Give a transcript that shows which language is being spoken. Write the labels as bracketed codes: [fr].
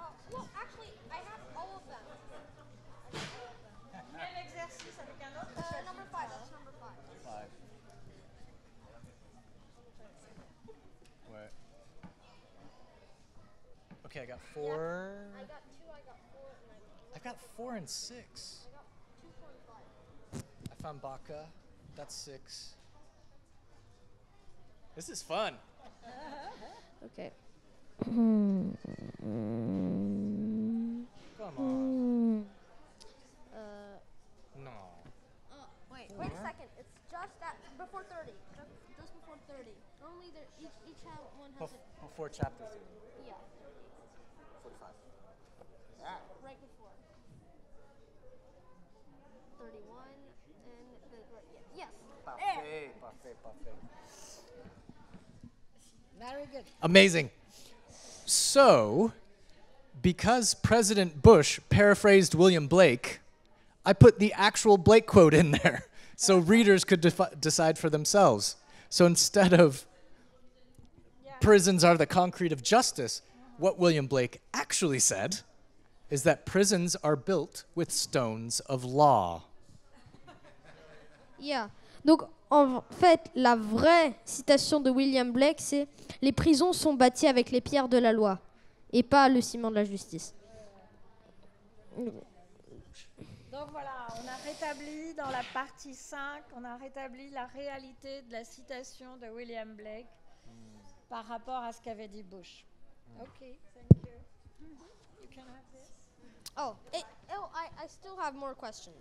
[en] Well, actually, I have all of them. [fr] Même exercice avec un autre. [en] Number 5, that's number 5. Five. Where? Okay, I got 4. I got 2, I got 4, and I got 4 and 6. I got 2, 4, and 5. I found Baka. That's 6. This is fun. Okay. Come on. No. Wait a second. It's just that before 30. Just before 30. Normally, each one has Before chapter 3. yeah, 45. right before. 31 and yes. [fr] Parfait, parfait, parfait. [en] Very good. Amazing. So, because President Bush paraphrased William Blake, I put the actual Blake quote in there so readers could decide for themselves. So instead of prisons are the concrete of justice, what William Blake actually said is that prisons are built with stones of law. Yeah. [fr] Donc, en fait, la vraie citation de William Blake, c'est « Les prisons sont bâties avec les pierres de la loi et pas le ciment de la justice ». Donc voilà, on a rétabli dans la partie 5, on a rétabli la réalité de la citation de William Blake par rapport à ce qu'avait dit Bush. [en] Ok, thank you. I still have more questions.